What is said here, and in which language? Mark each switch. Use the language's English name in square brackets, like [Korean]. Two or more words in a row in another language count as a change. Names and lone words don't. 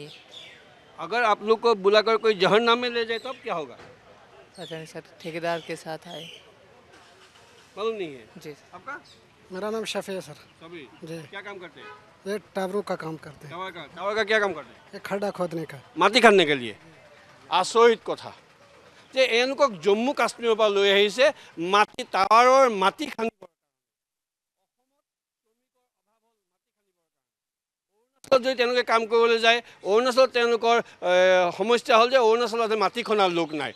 [Hindi] अगर आप लोग को बुलाकर कोई जहन्नम में ले जाए तब क्या होगा? पता नहीं सर, ठेकेदार के साथ आए। मालूम नहीं है। जी। आपका? मेरा नाम शफी है सर। सभी जी। क्या काम करते हैं? ये टावरों का काम करते हैं। टावर का क्या काम करते हैं? ये खड्डा खोदने का। माटी खान्ने के लिए। [Assamese] আচৰিত কথা যে এওঁলোকক জম্মু কাশ্মীৰৰ পৰা লৈ আহিছে মাটি টাৱাৰৰ মাটি খান্দিবৰ কাৰণে। অৰুণাচলত যদি তেওঁলোকে কাম কৰিবলৈ যায়, অৰুণাচলত তেওঁলোকৰ সমস্যা হ'ল যে অৰুণাচলত মাটি খন্দাৰ লোক নাই।